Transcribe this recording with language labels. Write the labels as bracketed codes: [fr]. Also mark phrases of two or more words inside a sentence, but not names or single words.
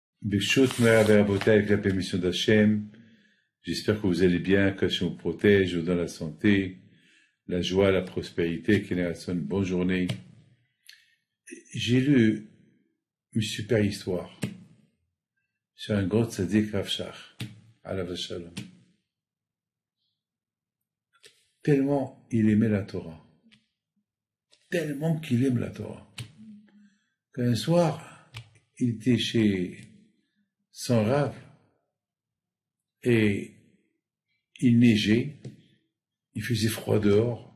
[he] ברשות מרן רבותי, [fr] avec la permission d'Hachem. J'espère que vous allez bien, qu'Hachem vous protège, vous donne la santé, la joie, la prospérité, qu'il ait une bonne journée. J'ai lu une super histoire sur un grand tzaddik Rav Shach, [he] עליו שלום. [fr] Tellement il aimait la Torah. Tellement qu'il aime la Torah. Qu'un soir, il était chez son Rav et il neigeait, il faisait froid dehors.